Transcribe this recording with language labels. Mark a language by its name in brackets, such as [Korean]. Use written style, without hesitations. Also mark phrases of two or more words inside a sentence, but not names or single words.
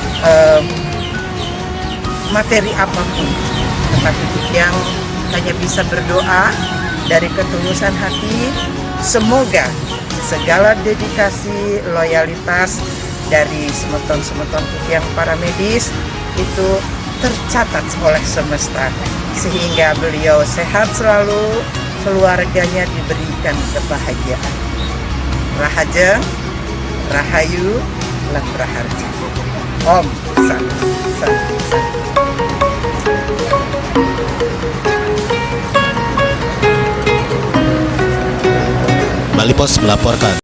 [Indonesian] materi apapun, tetapi yang hanya bisa berdoa dari ketulusan hati, semoga segala dedikasi, loyalitas dari semeton-semeton yang para medis itu tercatat oleh semesta, sehingga beliau sehat selalu, keluarganya diberikan kebahagiaan. [Javanese] Rahaja, Rahayu, lan Raharja. [Sanskrit] ॐ शान्ति शान्ति शान्ति. [Indonesian] Bali Pos melaporkan.